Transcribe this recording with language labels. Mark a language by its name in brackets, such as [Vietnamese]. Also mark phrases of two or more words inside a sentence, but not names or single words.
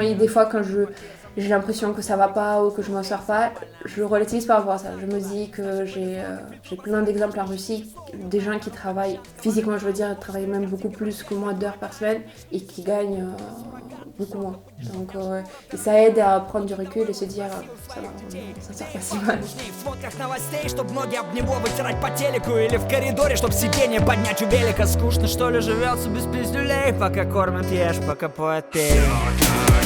[French] Et des fois, quand j'ai l'impression que ça va pas ou que je m'en sors pas, je relativise par rapport à ça. Je me dis que j'ai plein d'exemples en Russie, des gens qui travaillent physiquement, je veux dire, travaillent même beaucoup plus que moi d'heures par semaine et qui gagnent beaucoup moins. Donc et ça aide à prendre du recul et se dire ça va, ça sort pas si mal. [Russian] В сводках новостей, чтоб ноги об него вытирать по телеку, или в коридоре, чтоб сиденье поднять у велика. Скучно, что ли, живется без пиздюлей, пока кормят, ешь, пока поет пей.